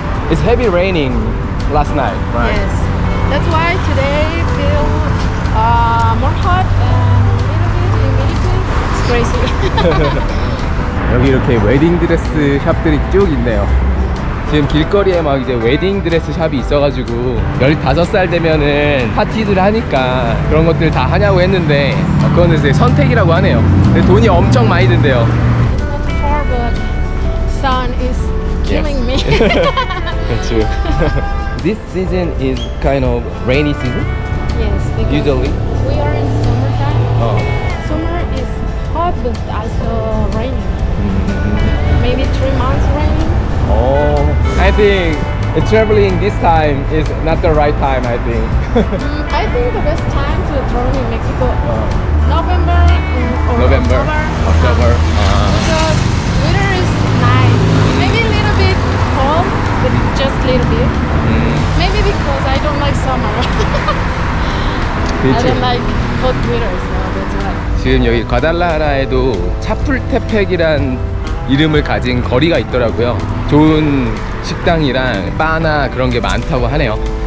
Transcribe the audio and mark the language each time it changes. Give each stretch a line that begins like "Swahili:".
English: It's heavy raining last night, right? Yes. That's why today feel more hot and a little bit humidity. It's crazy.
Korean: 여기 이렇게 웨딩 드레스 샵들이 쭉 있네요. 지금 길거리에 막 이제 웨딩 드레스 샵이 있어가지고 15살 되면은 파티들 하니까 그런 것들 다 하냐고 했는데 그거는 이제 선택이라고 하네요. 근데 돈이 엄청 많이 든대요.
English: Not too far, but sun is killing me. That's true. This season is kind of rainy season. Yes, because Usually. we are in summertime. Oh. Summer is hot, but also raining. Maybe 3 months raining. Oh, I think traveling this time is not the right time. I think. I think the best time to travel in Mexico, November or November, October. Because winter is nice. Maybe a little bit cold, but just a little bit. Maybe because I don't like summer. I don't like hot weather, so that's why.
Korean: 지금 여기 과달라라에도 차풀테펙이란 이름을 가진 거리가 있더라고요. 좋은 식당이랑 바나 그런 게 많다고 하네요.